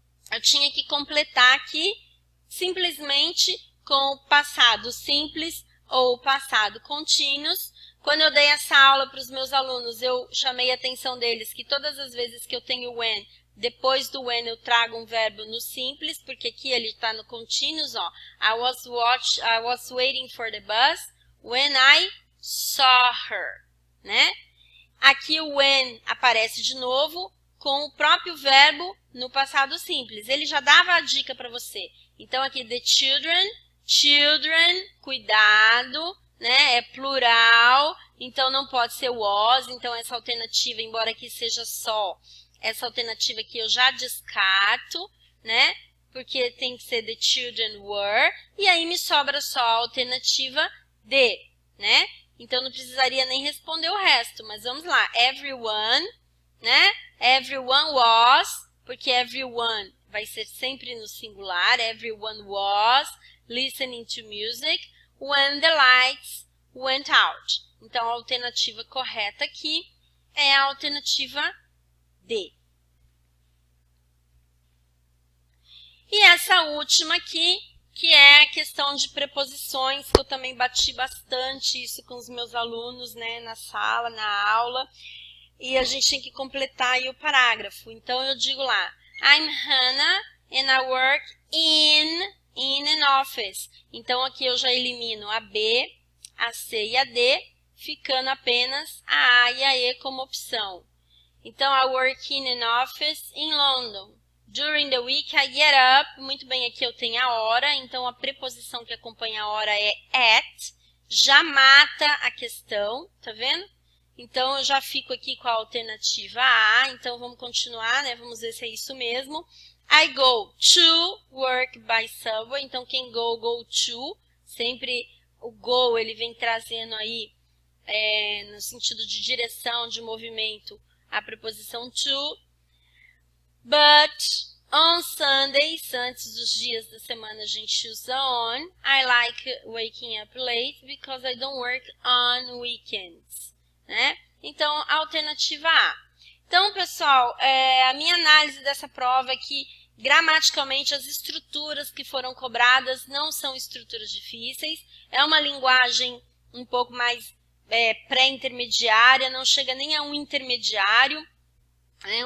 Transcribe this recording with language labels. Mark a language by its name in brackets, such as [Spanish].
[Portuguese] Eu tinha que completar aqui simplesmente com o passado simples ou passado contínuos. Quando eu dei essa aula para os meus alunos, eu chamei a atenção deles que todas as vezes que eu tenho when, depois do when eu trago um verbo no simples, porque aqui ele está no contínuos, ó. [English] I was waiting for the bus when I saw her, né? [Portuguese] Aqui o when aparece de novo com o próprio verbo no passado simples. Ele já dava a dica para você. Então, aqui, the children, children, cuidado, né? É plural, então não pode ser was. Então, essa alternativa, embora aqui seja só, essa alternativa aqui eu já descarto, né? Porque tem que ser the children were. E aí me sobra só a alternativa D, né? Então, não precisaria nem responder o resto. Mas vamos lá. Everyone, né? Everyone was, porque everyone vai ser sempre no singular. [English] Everyone was listening to music when the lights went out. [Portuguese] Então, a alternativa correta aqui é a alternativa D. E essa última aqui, que é a questão de preposições, que eu também bati bastante isso com os meus alunos, né, na sala, na aula. E a gente tem que completar aí o parágrafo. Então, eu digo lá, [English] I'm Hannah and I work in an office. [Portuguese] Então, aqui eu já elimino a B, a C e a D, ficando apenas a A e a E como opção. [English] Então, I work in an office in London. During the week, I get up. [Portuguese] Muito bem, aqui eu tenho a hora. Então, a preposição que acompanha a hora é at. Já mata a questão, tá vendo? Então, eu já fico aqui com a alternativa A. Então, vamos continuar, né? Vamos ver se é isso mesmo. [English] I go to work by subway. [Portuguese] Então, quem go to. Sempre o go, ele vem trazendo aí, no sentido de direção, de movimento, a preposição to. [English] But on Sundays, [Portuguese] antes dos dias da semana, a gente usa on. [English] I like waking up late because I don't work on weekends. [Portuguese] Né? Então, a alternativa A. Então, pessoal, a minha análise dessa prova é que, gramaticalmente, as estruturas que foram cobradas não são estruturas difíceis. É uma linguagem um pouco mais pré-intermediária, não chega nem a um intermediário. né?